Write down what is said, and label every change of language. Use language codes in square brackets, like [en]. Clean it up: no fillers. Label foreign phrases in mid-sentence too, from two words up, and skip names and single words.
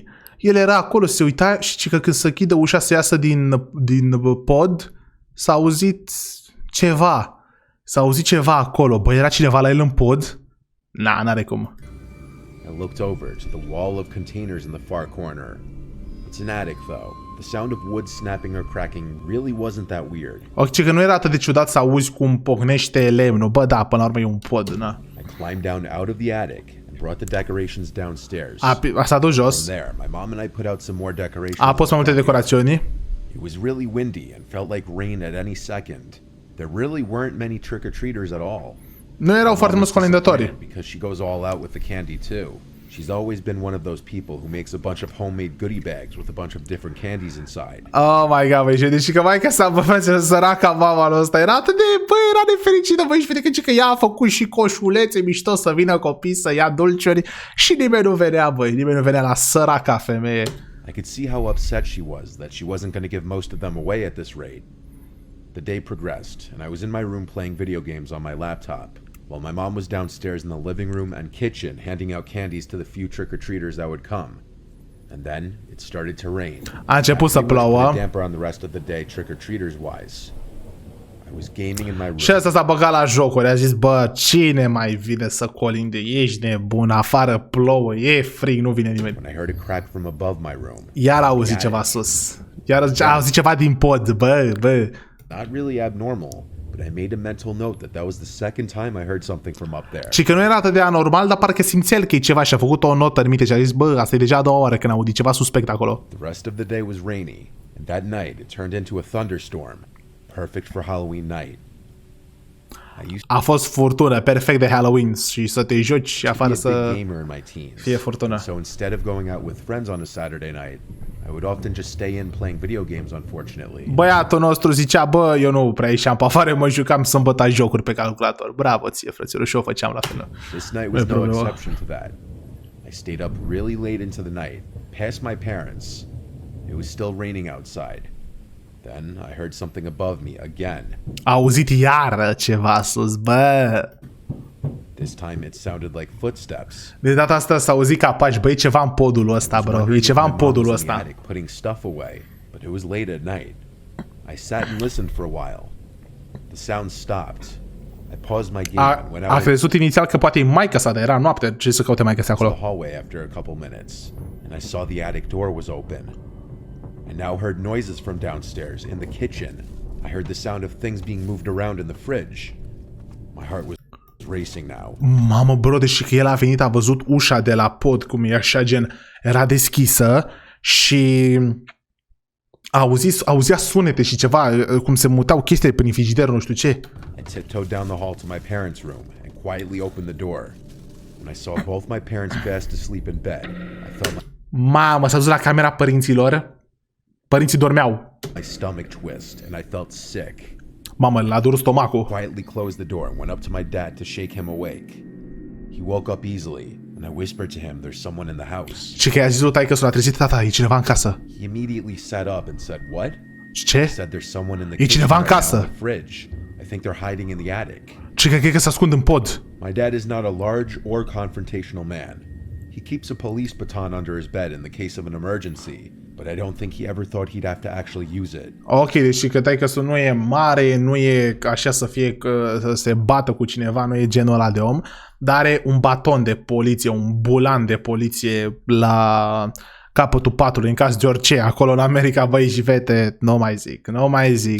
[ro] El era acolo, se uita și că când se închide ușa să iasă din pod, s-a auzit ceva. S-a auzit ceva acolo. Băi, era cineva la el în pod? N-are cum. [en] I looked over to the wall of containers in the far corner. It's an attic though. The sound of wood snapping or cracking really wasn't that weird. [ro] Ok, că nu era atât de ciudat să auzi cum pocnește lemnul. Bă, da, până la urmă e un pod, na. [en] I climbed down out of the attic and brought the decorations downstairs. [ro] S-a dus jos. [en] There, my mom and I put out some more decorations. [ro] A pus mai multe decorațiuni. [en] It was really windy and felt like rain at any second. There really weren't many trick-or-treaters at all. [ro] Nu erau foarte mulți colindători. [en] Because she goes all out with the candy too. She's always been one of those people who makes a bunch of homemade goodie bags with a bunch of different candies inside. Oh my god, [ro] băi, deci că maica sa, bă, săraca mama lui ăsta era atât de, era nefericită, băi, și vede că ea a făcut și coșulețe mișto să vină copii să ia dulciuri și nimeni nu venea, băi, nimeni nu venea la săraca femeie. [en] I could see how upset she was that she wasn't going to give most of them away at this rate. The day progressed, and I was in my room playing video games on my laptop, while my mom was downstairs in the living room and kitchen handing out candies to the few trick-or-treaters that would come. And then it started to rain. [ro] A început să plouă. [en] Damper on the rest of the day trick-or-treaters wise. I was gaming in my room. [ro] Și ăsta s-a băgat la jocuri, a zis, bă, cine mai vine să colinde? Ești nebun, afară plouă, e frig, nu vine nimeni. [en] When I heard a crack from above my room. [ro] Iar auzi ceva sus. Iar auzi ceva din pod, bă. [en] Not really abnormal, but I made a mental note that was the second time I heard something from up there. [ro] Și că nu era atât de anormal, dar parcă simțea el că e ceva și a făcut o notă în minte și a zis, bă, asta e deja a doua oară când audi ceva suspect acolo. [en] The rest of the day was rainy, and that night it turned into a thunderstorm. Perfect for Halloween night. [ro] A fost furtună, perfect de Halloween și să te joci afară să fie furtună. [en] So instead of going out with friends on a Saturday night, I would often just stay in playing video games, unfortunately. [ro] Băiatul nostru zicea, bă, eu nu prea ieșeam pe afară, mă jucam sâmbătă jocuri pe calculator. Bravo ție, frăților, și eu făceam la fel. [en] This night was no exception to that. I stayed up really late into the night, past my parents. It was still raining outside. Then I heard something above me again. [ro] A auzit iară ceva sus, bă. [en] This time it sounded like footsteps. [ro] De data asta s-a auzit ca pași, bă, e ceva în podul ăsta, bro. E ceva în podul ăsta. [en] Putting stuff away, but it was late at night. I sat and listened for a while. The sound stopped. I paused my game and went out. [ro] A crezut inițial că poate e maica sa, dar era noapte. Ce să caute maica sa acolo? [en] The hallway after a couple minutes, and I saw the attic door was open. I now heard noises from downstairs in the kitchen. I heard the sound of things being moved around in the fridge. My heart was racing now. [ro] Mamă, bro, deși că el a venit, a văzut ușa de la pod, cum e așa, gen, era deschisă și auzea sunete și ceva, cum se mutau chestii prin frigider, nu știu ce. [en] I tiptoed down the hall to my parents' room and quietly opened the door. When I saw both my parents fast asleep in bed, I felt [ro] Mamă, s-a dus la camera părinților. Părinții dormeau. [en] My stomach twist and I felt sick. [ro] Mamă, l-a durut stomacul. [en] Quietly closed the door and went up to my dad to shake him awake. He woke up easily and I whispered to him there's someone in the house. [ro] Și că i-a zis lui taică-su, l-a trezit, tata, e cineva în casă. [en] He immediately sat up and said, "What?" [ro] Ce? [en] I said there's someone in the [ro] E cineva în [en] kitchen [ro] casă. [en] right now in the fridge. I think they're hiding in the attic. [ro] Și că cred că se ascund în pod. [en] My dad is not a large or confrontational man. He keeps a police baton under his bed in the case of an emergency, but I don't think he ever thought he'd have to actually use it. [ro] Ok, deci că taică-su nu e mare, nu e așa să fie că să se bată cu cineva, nu e genul ăla de om, dar are un baton de poliție, un bulan de poliție la capătul patului, în caz de orice. Acolo în America, băi și fete, nu mai zic.